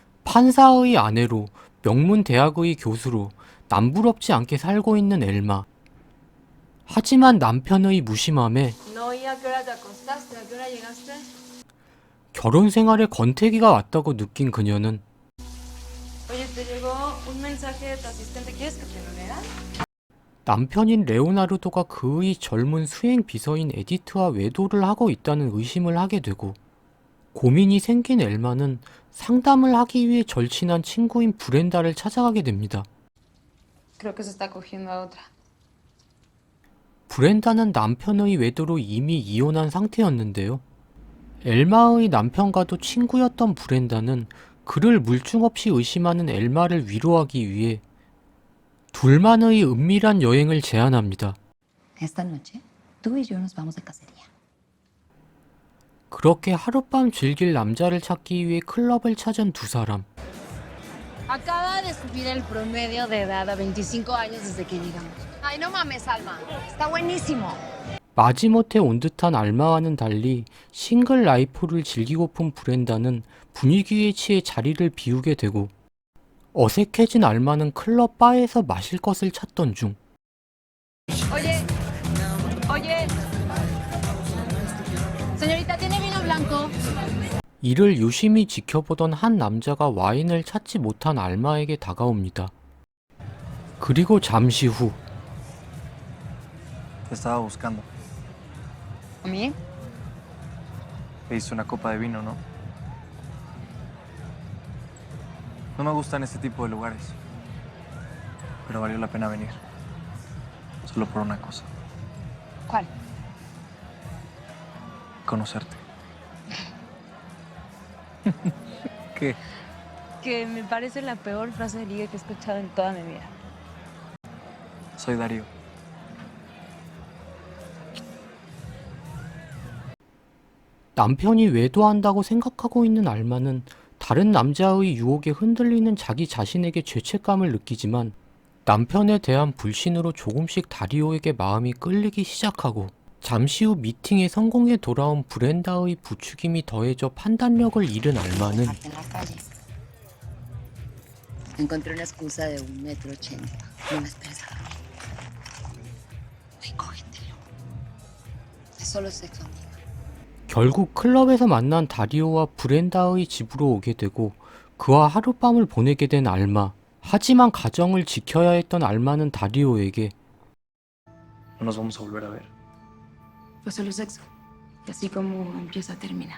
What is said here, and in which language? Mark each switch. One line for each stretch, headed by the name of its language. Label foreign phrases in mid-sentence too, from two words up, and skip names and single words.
Korean: 판사의 아내로 명문 대학의 교수로 남부럽지 않게 살고 있는 엘마. 하지만 남편의 무심함에
Spanish: No, ¿y a qué hora te acostaste? ¿A qué hora llegaste?
Korean: 결혼 생활에 권태기가 왔다고 느낀 그녀는
Spanish: Oye, te llegó un mensaje de tu asistente. ¿Quieres que te lo lea?
Korean: 남편인 레오나르도가 그의 젊은 수행 비서인 에디트와 외도를 하고 있다는 의심을 하게 되고, 고민이 생긴 엘마는 상담을 하기 위해 절친한 친구인 브렌다를 찾아가게 됩니다.
Spanish: Creo que se está cogiendo a otra.
Korean: 브렌다는 남편의 외도로 이미 이혼한 상태였는데요. 엘마의 남편과도 친구였던 브렌다는 그를 물중없이 의심하는 엘마를 위로하기 위해 둘만의 은밀한 여행을 제안합니다.
Spanish: Esta noche, tú y yo nos vamos de cacería.
Korean: 그렇게 하룻밤 즐길 남자를 찾기 위해 클럽을 찾은 두 사람.
Spanish: Acaba de subir el promedio de edad a 25 años desde que llegamos. Ay, no mames, Alma. Está buenísimo.
Korean: 마지못해 온 듯한 알마와는 달리 싱글 라이프를 즐기고픈 브렌다는 분위기에 취해 자리를 비우게 되고, 어색해진 알마는 클럽 바에서 마실 것을 찾던 중
Spanish: Oye, oye. Señorita, ¿tiene vino blanco?
Korean: 이를 유심히 지켜보던 한 남자가 와인을 찾지 못한 알마에게 다가옵니다. 그리고 잠시 후
Spanish: Te estaba buscando. ¿A mí? Pediste una copa de vino, ¿no? No me gustan este tipo de lugares. Pero valió la pena venir. Solo por una cosa. ¿Cuál? Conocerte. ¿Qué? Que me parece la peor frase de ligue que he escuchado en toda mi vida. Soy Darío.
Korean: 남편이 외도한다고 생각하고 있는 알마는 다른 남자의 유혹에 흔들리는 자기 자신에게 죄책감을 느끼지만, 남편에 대한 불신으로 조금씩 다리오에게 마음이 끌리기 시작하고, 잠시 후 미팅에 성공해 돌아온 브렌다의 부추김이 더해져 판단력을 잃은 알마는
Spanish: En la calle. Encontré una excusa de 1,80 m. No me esperes a dormir. Ven, cógetelo. Es solo sexo, amiga.
Korean: 결국 클럽에서 만난 다리오와 브렌다의 집으로 오게 되고 그와 하룻밤을 보내게 된 알마. 하지만 가정을 지켜야 했던 알마는 다리오에게
Spanish: No nos vamos a volver a ver. Fue solo sexo. Y así como empieza, termina.